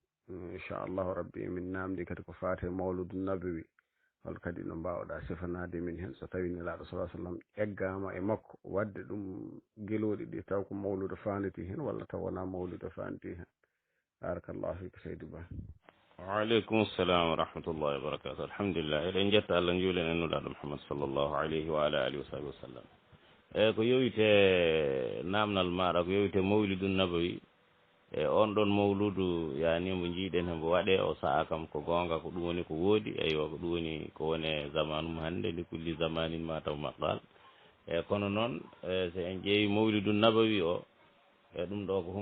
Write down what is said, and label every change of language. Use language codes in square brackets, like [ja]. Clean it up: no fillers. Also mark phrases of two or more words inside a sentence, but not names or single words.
[ff] inchallahu rabbi min namdi kadi ko fate [ar] المولد النبوي [ff] hol kadi no mbawɗa sifanade min hen so tawi nelaɗo sa sallam eggama e makko wadde ɗum gueloɗi ɗi taw ko mawludo fanditi hen walla taw wona mawludo fanditi hen [ar] بارك الله فيك [ff] seydi Ba. [ar] وعليكم السلام ورحمة الله وبركاته. Alhamdulillah, [ff] eɗen jetta Allah juulen en nulaɗo Muhammad [ar] صلى الله عليه وعلى آله وصحبه وسلم. [ff] Ko yowite namnal maɗa ko yowite [ar] المولد النبوي [ff] on ɗon mawludu yani mo jiiɗen hembo waɗe o saaha kam ko gonga ko ɗum woni ko woodi eyyo ko ɗum woni ko wone zamanu mo hannde [ar] لكل زمان [ff] ma taw maqal kono noon so en ƴeewi [ar] المولد النبوي [ff] o ɗum ɗo ko